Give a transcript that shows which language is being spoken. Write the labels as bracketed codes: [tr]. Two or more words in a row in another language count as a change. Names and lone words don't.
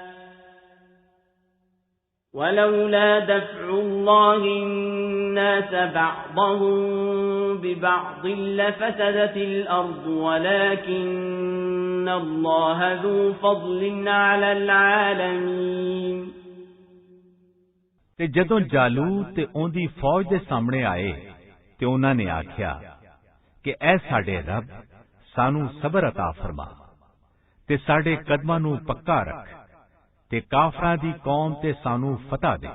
[ar] وَلَوْلَا دَفْعُ اللَّهِ النَّاسَ بَعْضَهُم بِبَعْضٍ لَفَسَدَتِ الْأَرْضُ وَلَكِنَّ اللَّهَ ذُو فَضْلٍ عَلَى الْعَالَمِينَ۔ [pa] ਤੇ ਜਦੋਂ ਜਾਲੂਤ ਤੇ ਉਹਦੀ ਫੌਜ ਦੇ ਸਾਹਮਣੇ ਆਏ ਤੇ ਉਹਨਾਂ ਨੇ ਆਖਿਆ ਕਿ ਐ ਸਾਡੇ ਰੱਬ, ਸਾਨੂੰ ਸਬਰ عطا ਫਰਮਾ ਤੇ ਸਾਡੇ ਕਦਮਾਂ ਨੂੰ ਪੱਕਾ ਰੱਖ ਤੇ ਕਾਫਰਾਂ ਦੀ ਕੌਮ ਤੇ ਸਾਨੂੰ ਫਤਹ ਦੇ।